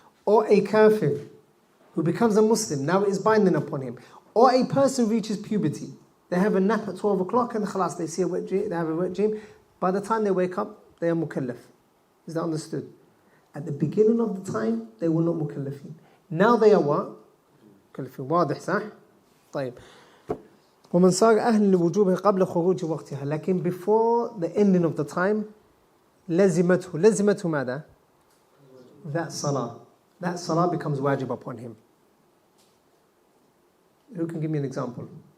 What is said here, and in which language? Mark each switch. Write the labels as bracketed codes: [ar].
[en] Or a kafir who becomes a Muslim, now it is binding upon him. Or a person reaches puberty. They have a nap at 12 o'clock and khalas, they see a wet dream, they have a wet dream. By the time they wake up, they are mukallaf. Is that understood? At the beginning of the time, they were not mukallafin. Now they are what? [ar] مكلفين. واضح صح؟ طيب. ومن صار أهل لوجوبه قبل خروج وقتها. [en] لكن before the ending of the time, [ar] لزمته ماذا? [en] That salah becomes wajib upon him. Who can give me an example?